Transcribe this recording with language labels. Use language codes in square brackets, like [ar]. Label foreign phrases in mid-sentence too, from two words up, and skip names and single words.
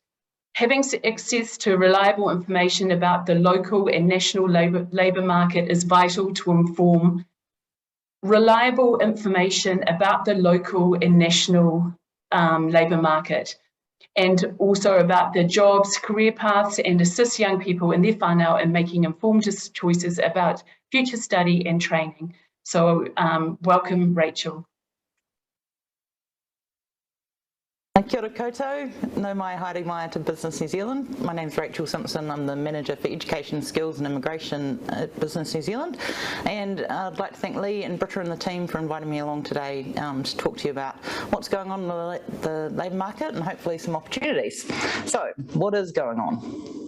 [en] Having access to reliable information about the local and national labour market is vital to inform reliable information about the local and national labour market, and also about the jobs, career paths, and assist young people in their whānau in making informed choices about future study and training. So welcome, Rachel. [mi] Kia ora koutou, no mai haere mai to Business New Zealand. [en] My name's Rachel Simpson. I'm the Manager for Education, Skills and Immigration at Business New Zealand. And I'd like to thank Lee and Britta and the team for inviting me along today to talk to you about what's going on in the labour market and hopefully some opportunities. So, what is going on?